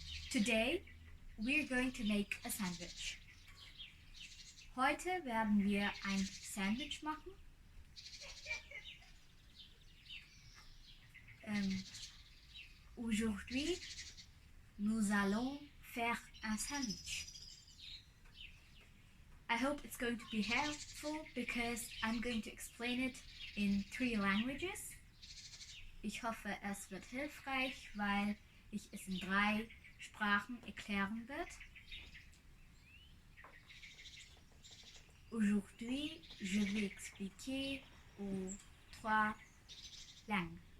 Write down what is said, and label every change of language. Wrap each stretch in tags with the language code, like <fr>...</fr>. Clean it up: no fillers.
<en>Today we're going to make a sandwich.</en> <de>Heute werden wir ein Sandwich machen.</de> <fr>Aujourd'hui, nous allons faire un sandwich.</fr> <en>I hope it's going to be helpful because I'm going to explain it in 3 languages.</en> <de>Ich hoffe, es wird hilfreich, weil ich es in 3 Sprachen erklären werde.</de> <fr>Aujourd'hui, je vais expliquer aux 3 langues.</fr>